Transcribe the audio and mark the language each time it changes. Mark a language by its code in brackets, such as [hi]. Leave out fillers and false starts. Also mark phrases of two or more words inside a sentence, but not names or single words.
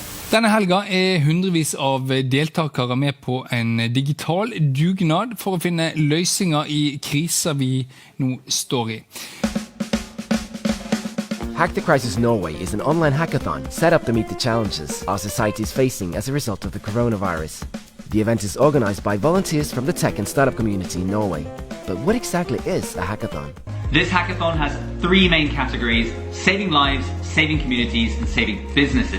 [no] Denne helga hundrevis av deltakere med på en digital dugnad for å finne løsninger i kriser vi nå står i. [en] Hack the Crisis Norway is an online hackathon set up to meet the challenges our society is facing as a result of the coronavirus. The event is organized by volunteers from the tech and startup community in Norway. But what exactly is a hackathon? This hackathon has three main categories: saving lives, saving communities, and saving businesses.